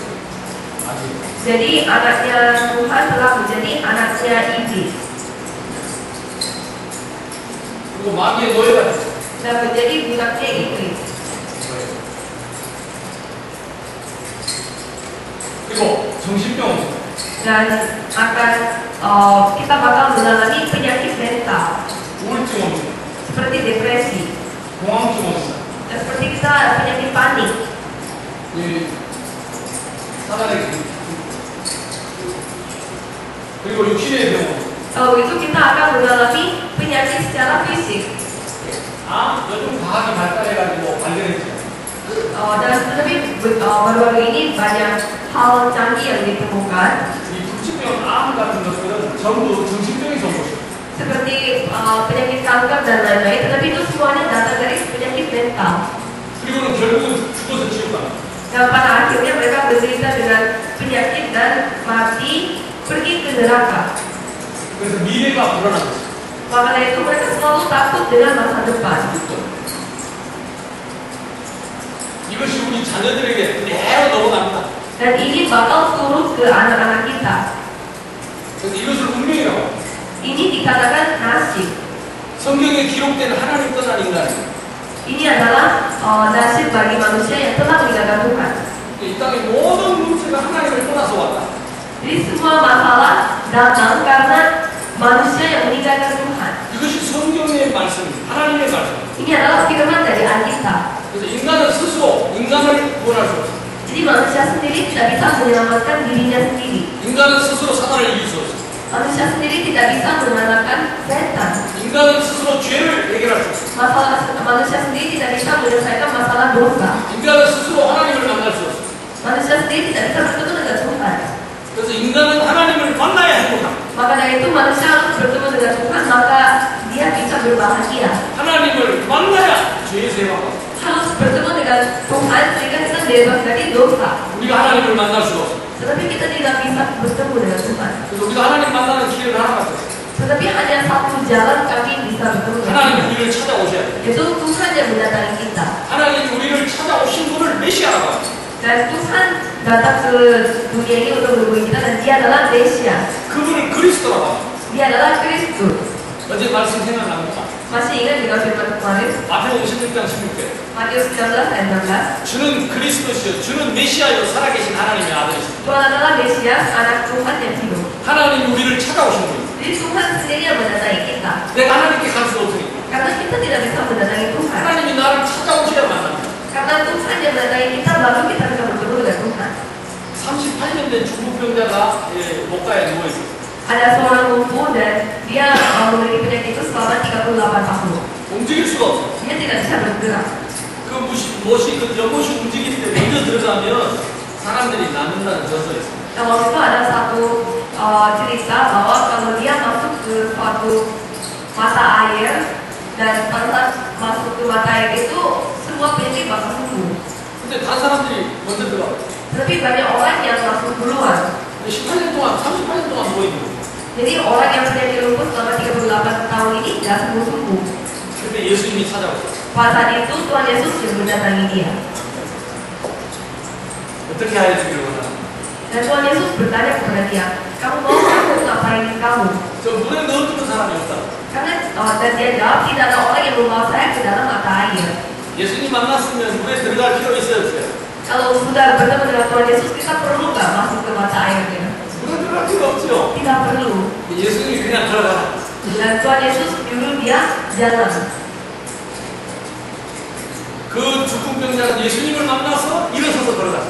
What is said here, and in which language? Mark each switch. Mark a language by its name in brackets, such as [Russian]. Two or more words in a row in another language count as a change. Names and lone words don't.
[Korean] 마귀. [Indonesian] Jadi anaknya Tuhan telah menjadi anaknya iblis [Korean] 그리고 마귀의 노예가 됐어요. [Indonesian] dan menjadi budaknya iblis. [Korean] 그리고 정신병 없어요. [Indonesian] Dan akan kita bakal mengalami penyakit mental [Korean] 우울증 없어요. [Indonesian] seperti depresi [Korean] 공황증 없어요. [Indonesian] dan seperti kita penyakit panik. [Korean] 이 사단의 그리고 육신의 병. [Indonesian] Kalau itu kita akan mengalami penyakit secara fisik. [Korean] 요즘 과학이 발달해가지고 발견했죠. [Indonesian] Dan tetapi baru-baru ini banyak hal canggih yang ditemukan. [Korean] 이 불치병, 암 같은 것들은 전부 정신병에서 온 것이에요. [Indonesian] Seperti penyakit kanker dan lain-lain, tetapi itu semuanya datang dari penyakit mental. [Korean] 그리고는 결국은 죽어서 지옥 갑니다. [Indonesian] Dan pada akhirnya mereka menderita dengan penyakit dan mati pergi ke neraka. [Korean] 그래서 미래가 불안한 것이에요. [Indonesian] Makanya itu mereka selalu takut dengan masa depan. [Korean] 이것이 우리 자녀들에게 그대로 넘어갑니다. [Indonesian] Dan ini bakal turun ke anak-anak kita. [Korean] 그래서 이것을 운명이라고 합니다. [Indonesian] Ini dikatakan nasib. [Korean] 성경에 기록된 하나님 떠난 인간입니다. [Indonesian] Ini adalah nasib bagi manusia yang telah meninggalkan Tuhan. [Korean] 이 땅의 모든 문제가 하나님을 떠나서 왔다. [Indonesian] Jadi semua masalah datang karena manusia yang meninggalkan Tuhan. [Korean] 이것이 성경의 말씀입니다. 하나님의 말씀. [Indonesian] Ini adalah firman dari Alkitab. [Korean] 그래서 인간은 스스로 인간을 구원할 수 없어요. [Indonesian] Jadi manusia sendiri tidak bisa menyelamatkan dirinya sendiri. [Korean] 인간은 스스로 사단을 이길 수 없어요. [Indonesian] Manusia sendiri tidak bisa mengalahkan setan. [Korean] 인간은 스스로 죄를 해결할 수 없어요. [Indonesian] Manusia sendiri tidak bisa menyelesaikan masalah dosa. [Korean] 인간은 스스로 하나님을 만날 수 없어요. [Indonesian] Manusia sendiri tidak bisa bertemu dengan Tuhan. [Korean] 그래서 인간은 하나님을 만나야 행복합니다. [Indonesian] Maka dari itu manusia harus bertemu dengan Tuhan, maka dia bisa berbahagia. [Korean] 하나님을 만나야 죄에서 해방받습니다. [Indonesian] Harus bertemu dengan Tuhan sehingga kita bebas dari dosa. [Korean] 우리가 하나님을 만날 수가 없어요. [Indonesian] Tetapi kita tidak bisa bertemu dengan Tuhan. [Korean] 그래서 우리가 하나님 만나는 기회를 하나 가졌어요. [Indonesian] Tetapi hanya satu jalan kami bisa bertemu dengan [Korean] 하나님 [Indonesian] Tuhan. [Korean] 우리를 찾아오셔야 돼요. [Indonesian] Yaitu Tuhan yang mendatangi kita. [Korean] 하나님 우리를 찾아오신 분을 메시아라고 합니다. [Indonesian] Dan Tuhan datang ke dunia ini untuk menemui kita dan Dia adalah Mesias. [Korean] 그분을 그리스도라고 합니다. [Indonesian] Dia adalah Kristus. [Korean] 어제 말씀 생각납니까? [Indonesian] Masih ingat juga firman kemarin? [Korean] 마태복음 16장 16절. [Indonesian] Matius 19 ayat 16. [Korean] 주는 그리스도시요 주는 메시아요 살아계신 하나님의 아들이십니다. [Indonesian] Tuhan adalah Mesias, anak Tuhan yang hidup. [Korean] 하나님이 우리를 찾아오신 분입니다. [Indonesian] Jadi Tuhan sendiri yang mendatangi kita. [Korean] 내가 하나님께 갈 수 없으니까 [Indonesian] Karena kita tidak bisa mendatangi Tuhan. [Korean] 하나님이 나를 찾아오셔야 만납니다. [Indonesian] Karena Tuhan yang mendatangi kita, baru kita bisa bertemu dengan Tuhan. [Korean] 38년 된 중풍병자가 목가에 누워있어요. [Indonesian] Ada seorang lumpuh dan dia memiliki penyakit itu selama 38 tahun. [Korean] 움직일 수가 없어요. [Indonesian] Dia tidak bisa bergerak. [Korean] 그 연못이 움직일 때 먼저 들어가면 사람들이 낫는다는 저서 있어요. [Indonesian] Nah, waktu itu ada satu cerita bahwa kalau dia masuk ke suatu mata air dan pada saat masuk ke mata air itu semua penyakit bakal sembuh. [Korean] 근데 다른 사람들이 먼저 들어가요. [Indonesian] Tapi banyak orang yang masuk duluan. [Korean] 18년 동안, 38년 동안 누워있는 거예요. [Indonesian] Jadi orang yang penyakit lumpuh selama 38 tahun ini tidak sembuh-sembuh. [Korean] 근데 예수님이 찾아오셨어요. [Indonesian] Pada saat itu Tuhan Yesus yang mendatangi dia. [Korean] 어떻게 하여 주기를 원하나? [Indonesian] Dan Tuhan Yesus bertanya kepada dia, kamu mau aku ngapain kamu? [Korean] 저 물에 넣어주는 사람이 없다고. [Indonesian] Karena dan dia jawab, tidak ada orang yang membawa saya ke dalam mata air. [Korean] 예수님 만났으면 물에 들어갈 필요 있어요, 없어요? [Indonesian] Kalau sudah bertemu dengan Tuhan Yesus, kita perlu nggak masuk ke mata airnya? [Korean] 물에 들어갈 필요 없죠. [Indonesian] Tidak perlu. [Korean] 예수님이 그냥 들어가라. [Indonesian] Dan Tuhan Yesus nyuruh dia jalan. [Korean] 그 중풍병자는 예수님을 만나서 일어서서 들어갔어요.